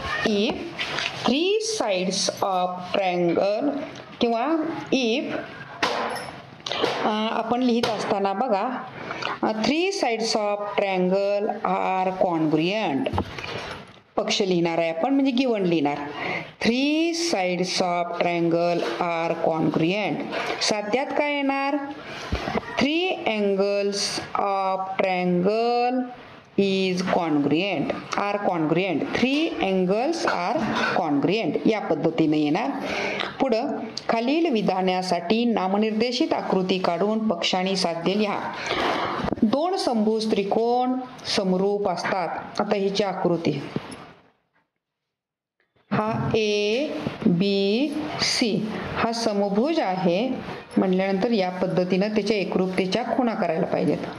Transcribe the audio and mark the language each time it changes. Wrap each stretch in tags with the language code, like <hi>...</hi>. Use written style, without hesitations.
<en>if 3 sides of triangle</en> <mr>किंवा if आपण लिहित असताना बघा</mr> <en>3 sides of triangle are congruent.</en> <mr>पक्ष लिहिणार आहे आपण म्हणजे गिव्हन लिहिणार.</mr> <en>3 sides of triangle are congruent.</en> <mr>साध्यात काय येणार?</mr> <en>3 angles of triangle is congruent, are congruent. 3 angles are congruent.</en> <mr>या पद्धतीने येणार. पुढं खालील विधानासाठी नामनिर्देशित आकृती काढून पक्ष आणि साध्य लिहा. 2 समभुज त्रिकोण समरूप असतात. आता हिची आकृती, हा ए बी सी हा समभुज आहे म्हटल्यानंतर या पद्धतीनं त्याच्या एकरूपतेच्या खुणा करायला पाहिजेत.</mr>